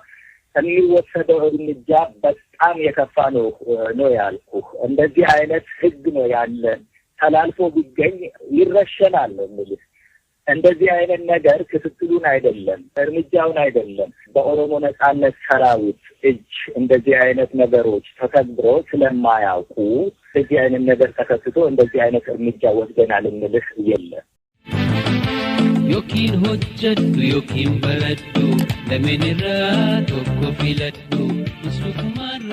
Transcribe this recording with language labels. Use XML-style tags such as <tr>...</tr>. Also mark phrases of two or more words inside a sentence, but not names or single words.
<am>የሚወሰደው እርምጃ በጣም የከፋ ነው ያልኩህ። እንደዚህ አይነት ህግ ነው ያለን። ተላልፎ ቢገኝ ይረሸናል ነው የምልህ። እንደዚህ አይነት ነገር ክትትሉን አይደለም እርምጃውን አይደለም በኦሮሞ ነጻነት ሰራዊት እጅ እንደዚህ አይነት ነገሮች ተከብሮ ስለማያውቁ እንደዚህ አይነት ነገር ተከስቶ እንደዚህ አይነት እርምጃ ወስደናል እንልህ የለም።</am> <om>Yokin hojjaddu yokin baraddu lameen irraa tokko filaddu</om>